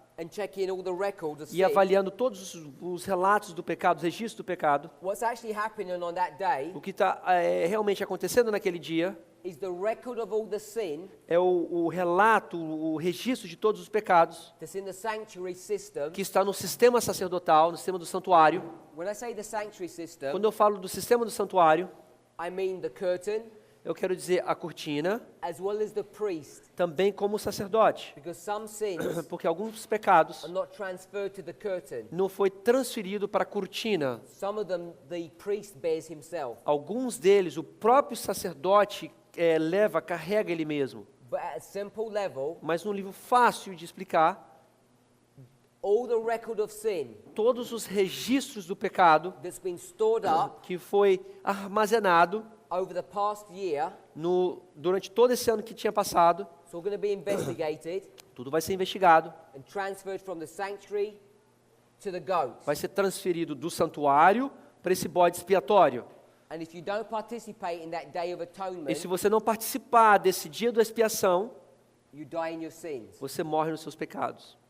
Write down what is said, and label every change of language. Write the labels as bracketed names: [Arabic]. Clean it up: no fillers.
[English] and checking all the records of [Portuguese] e [English] sin, [Portuguese] avaliando todos os relatos do pecado, os registros do pecado, [English] what's actually happening on that day [Portuguese] o que está realmente acontecendo naquele dia [English] is the record of all the sin [Portuguese] é o relato, o registro de todos os pecados [English] that's in the sanctuary system. [Portuguese] que está no sistema sacerdotal, no sistema do santuário. [English] When I say the sanctuary system, [Portuguese] Quando eu falo do sistema do santuário, [English] I mean the curtain [Portuguese] eu quero dizer a cortina, [English] as well as the priest, [Portuguese] também como o sacerdote, [English] because some sins [Portuguese] porque alguns pecados [English] are not transferred to the curtain. [Portuguese] não foi transferido para a cortina. [English] Some of them the priest bears himself. [Portuguese] Alguns deles o próprio sacerdote carrega ele mesmo. [English] But at a simple level, [Portuguese] Mas num livro fácil de explicar, [English] all the record of sin [Portuguese] todos os registros do pecado [English] that's been stored up [Portuguese] que foi armazenado [English] over the past year, [Portuguese] durante todo esse ano que tinha passado, [English] it's all going to be investigated [Portuguese] tudo vai ser investigado, [English] and transferred from the sanctuary to the goats. [Portuguese] vai ser transferido do santuário para esse bode expiatório. [English] And if you don't participate in that Day of [Portuguese] E [English] Atonement, [Portuguese] se você não participar desse dia da expiação, [English] you die in your sins. [Portuguese] você morre nos seus pecados.